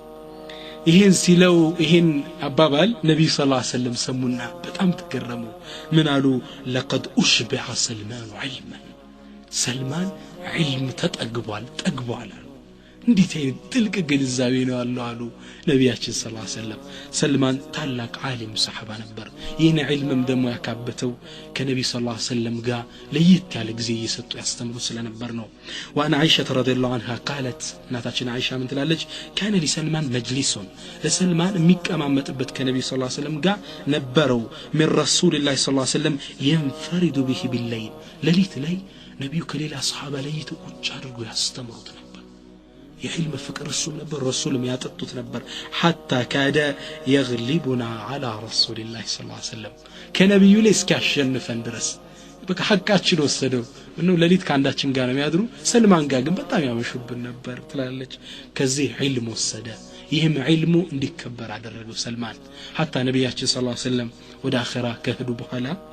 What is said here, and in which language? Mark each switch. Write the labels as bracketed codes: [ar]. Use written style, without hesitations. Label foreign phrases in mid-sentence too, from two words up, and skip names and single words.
[am] ይሄን ሲለው ይሄን አባባል ነብዩ [ar] صلى الله عليه وسلم [am] ሰሙና በጣም ተገረሙ ምን አሉ [ar] لقد أشبع سلمان علما [am] ሰልማን ዒልም ተጠግቧል አሉ እንዴት ጥልቅ ግንዛቤ ነው አሉ ነብያችን [ar] صلى الله عليه وسلم [am] ሰልማን ታላቅ ዓሊም ሰሃባ ነበር ይህን ዒልምም ደግሞ ያካበተው ከነብዩ [ar] صلى الله عليه وسلم [am] ጋር ለየት ያለ ጊዜ እየሰጡ ያስተምሩ ስለነበር ነው ዋና አይሻ [ar] رضي الله عنها [am] قالت እናታችን አይሻ ምን ትላለች [ar] كان لسلمان [am] መጅሊሱን ለሰልማን የሚቀማመጥበት ከነብዩ [ar] صلى الله عليه وسلم [am] ጋር ነበረው [ar] من رسول الله صلى الله عليه وسلم ينفرد به بالليل [am] ለሊት ላይ ነብዩ ከሌላ ሰሃባ ለይቶ ቁጭ አድርጎ ያስተምሩት ነበር የዕልም ፍቅር እሱ ነበር ረሱልም ያጠጡት ነበር [ar] حتى كاد يغلبنا على رسول الله صلى الله عليه وسلم [am] ከነብዩ ላይ እስኪያሸንፈን ድረስ በቃ ሐቃችን ወሰደው ነው ለሊት ካንዳችን ጋር ነው የሚያድሩ ሰልማን ጋር ግን በጣም ያመሹብን ነበር ትላለች ከዚህ ዕልም ወሰደ ይህም ዕልሙ እንዲከበር አደረገው ሰልማን حتى ነብያችን [ar] صلى الله عليه وسلم [am] ወደ አኺራ ከሄዱ በኋላ